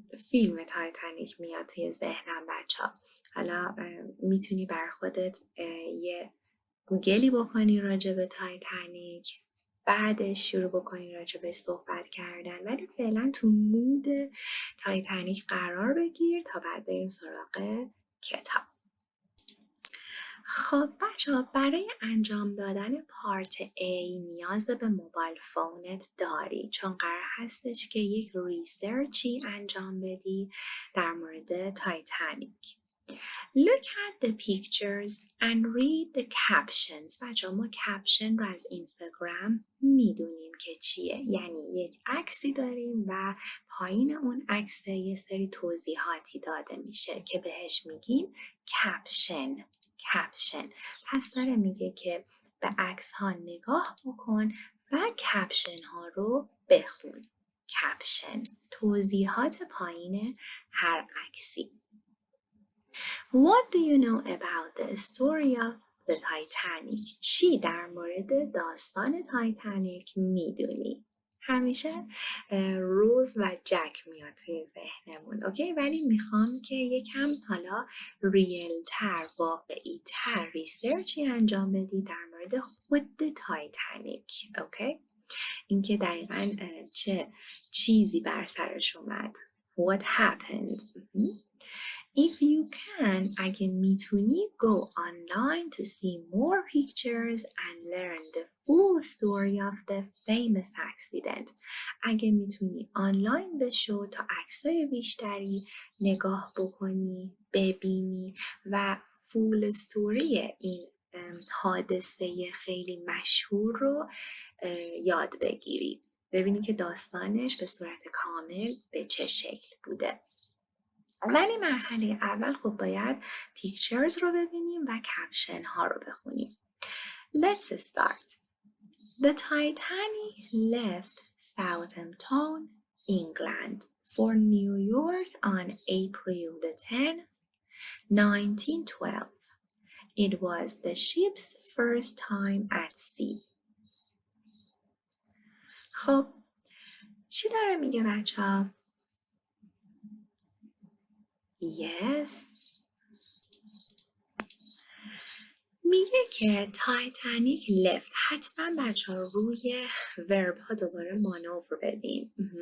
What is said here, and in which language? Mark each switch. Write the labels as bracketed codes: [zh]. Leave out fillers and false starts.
[fa] فیلم تایتانیک میاد توی ذهنم بچه‌ها. حالا میتونی بر خودت یه گوگلی بکنی راجع به تایتانیک، بعدش شروع بکنی راجع به صحبت کردن، ولی فعلا تو مود تایتانیک قرار بگیر تا بعد بریم سراغ کتاب. خب بچه‌ها، برای انجام دادن پارت A نیاز به موبایل فونت داری، چون قرار هستش که یک ریسرچی انجام بدی در مورد تایتانیک. [en] Look at the pictures and read the captions. [fa] بچه‌ها ما کپشن رو از اینستاگرام میدونیم که چیه. یعنی یک عکسی داریم و پایین اون عکس یه سری توضیحاتی داده میشه که بهش میگیم کپشن. پس داره میگه که به عکس ها نگاه بکن و کپشن ها رو بخون. کپشن، توضیحات پایین هر عکسی. [en] What do you know about the story of the Titanic? [fa] چی در مورد داستان تایتانیک میدونی؟ همیشه روز و جک میاد توی ذهنمون، اوکی؟ ولی میخوام که یکم حالا ریل تر، واقعی تر ریسرچی انجام بدی در مورد خود تایتانیک، اوکی؟ اینکه دقیقاً چه چیزی بر سرش اومد. [en] What happened? If you can, [fa] اگه میتونی [en] go online to see more pictures and learn the full story of the famous accident. [fa] اگه میتونی آنلاین بشو تا عکسای بیشتری نگاه بکنی، ببینی و فول استوری این حادثه خیلی مشهور رو یاد بگیری. ببینی که داستانش به صورت کامل به چه شکل بوده. ولی مرحله اول خب باید پیکچرز رو ببینیم و کپشن ها رو بخونیم. [en] Let's start. The Titanic left Southampton, England for New York on April the 10th, 1912. It was the ship's first time at sea. [fa] خب چی داره میگه بچه ها؟ Yes. میگه که تایتانیک لفت. حتما بچه ها روی ورب ها دوباره مانور بدین.